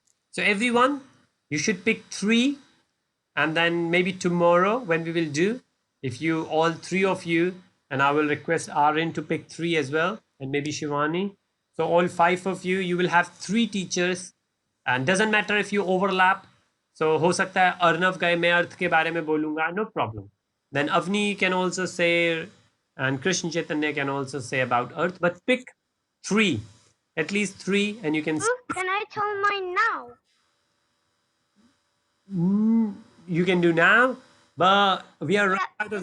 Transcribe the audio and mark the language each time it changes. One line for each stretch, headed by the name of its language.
English: So everyone, you should pick 3, and then maybe tomorrow when we will do, if you, all 3 of you, and I will request Aryan to pick 3 as well, and maybe Shivani. So all 5 of you, you will have 3 teachers, and doesn't matter if you overlap.
Hindi: So हो सकता है अर्नव का मैं अर्थ के बारे में बोलूँगा,
English: no problem. Then Avni can also say, and Krishna Chaitanya can also say about earth, but pick 3, at least 3, and you can. Can I tell mine now? You can do now, but we are running out of.